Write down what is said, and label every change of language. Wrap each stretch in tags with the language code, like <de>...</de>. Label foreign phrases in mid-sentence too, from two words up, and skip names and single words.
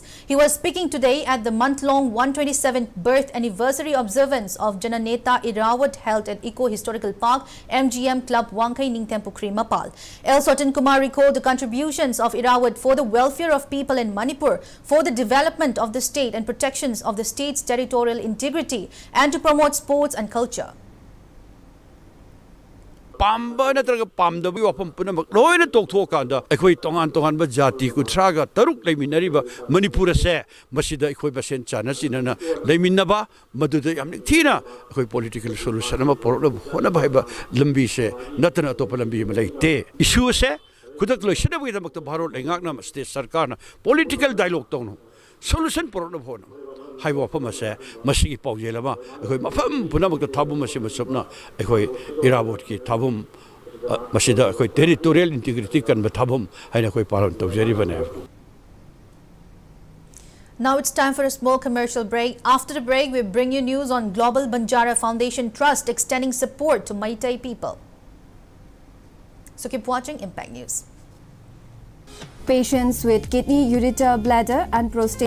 <en>He was speaking today at the month-long 127th birth anniversary observance of Jananeta Irawat held at Eco Historical Park, MGM Club, Wangkai Ningtempukri, Mapal. L. Sotin Kumar recalled the contributions of Irawat for the welfare of people in Manipur, for the development of the state and protections of the state's territorial integrity, and to promote sports and culture.</en> <mni>Pamba natraga pamdabi wapam punamak loina tokthokanda ekhoi tongan ba jati kuthraga taruk leiminariba Manipur se masida ekhoi basen chana sinana leiminaba maduda yamni thina ekhoi</mni> <en>political solution</en> <mni>ma problem hona bhaiba lambi se natana to lambi ma leite issue se kudak loishana bi damak to bharot lengakna state sarkar na</mni> <en>political dialogue</en> <mni>tongno</mni> <en>solution problem</en> <mni>hona haiwa phamase masigi paujelama ekhoi mafam punamak to thabum masi masupna ekhoi Irawat ki thabum masida ekhoi</mni> <en>territorial integrity</en> <mni>kan ba thabum haina ekhoi paron tawjari bane.</mni> <en>Now it's time for a small commercial break. After the break, we bring you news on Global Banjara Foundation Trust extending support to Maitai people. So keep watching Impact News. Patients with kidney, ureter, bladder and prostate</en>